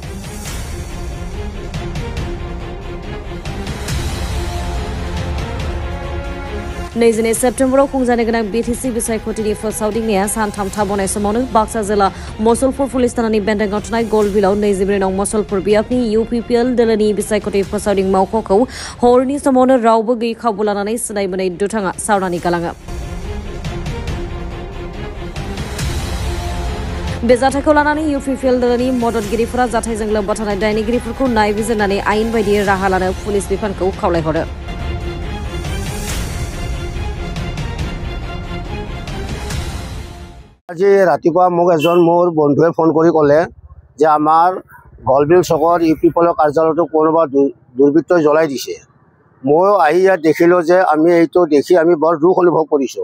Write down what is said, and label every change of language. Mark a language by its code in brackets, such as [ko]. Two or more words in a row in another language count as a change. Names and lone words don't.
[brx] नैजिनै सेप्तेम्बराव खुंजानो गोनां बिटिसि बिसायख'थिनि फोसावदिंनाया सानथाम थाबावनाय समावनो बाक्सा जिल्ला मसलपुर पुलिस थानानि बेन्दोंआव थानाय गलबिलाव 24 नं मसलपुर बियाबनि इउपिपिएल दोलोनि बिसायख'थि फोसावदिं मावख'खौ हरनि समावनो रावबो गैयै खाबु लानानै सिनाय मोनै दुथाङा सावनानै गालाङो। बे जाथायखौ लानानै इउपिपिएल दोलोनि मददगिरिफोरा जाथायजों लोब्बा थानाय दायनिगिरिफोरखौ नायबिजिरनानै आयेन बायदियै राहा लानो पुलिस बिफानखौ खावलायहरो। [as] আজি ৰাতিপুৱা মোক এজন মোৰ বন্ধুৱে ফোন কৰি ক'লে যে আমাৰ গলবিল চকৰ ইউপিপিএলৰ কাৰ্যালয়টো কোনোবা দুৰ্বৃত্তই জ্বলাই দিছে। ময়ো আহি ইয়াত দেখিলোঁ যে আমি এইটো দেখি আমি বৰ দুখ অনুভৱ কৰিছোঁ।